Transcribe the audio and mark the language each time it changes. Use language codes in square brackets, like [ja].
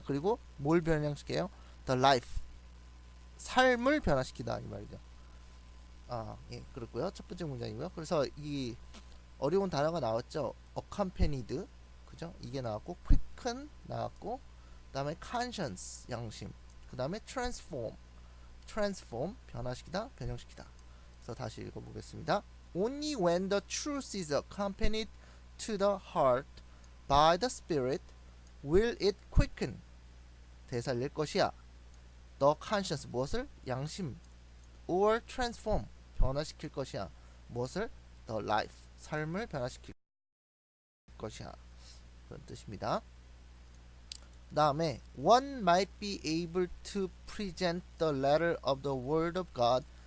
[ko] 그리고 뭘 변형시켜요? [en] The life, [ko] 삶을 변화시키다 이 말이죠. 예, 그렇고요. 첫 번째 문장이고요. 그래서 이 어려운 단어가 나왔죠. accompanied, 그죠? 이게 나왔고, quicken 나왔고, 그다음에 conscience, 양심, 그다음에 [en] transform [ko] 변화시키다, 변형시키다. 그래서 다시 읽어보겠습니다. [en] Only when the truth is accompanied to the heart by the Spirit will it quicken, [ko] 되살릴 것이야. [en] The conscience, [ko] 무엇을? 양심. [en] or transform, [ko] 변화시킬 것이야. 무엇을? [en] The life, [ko] 삶을 변화시킬 것이야. 그런 뜻입니다. [en] 다음에 one might be able to present the letter of the word of God.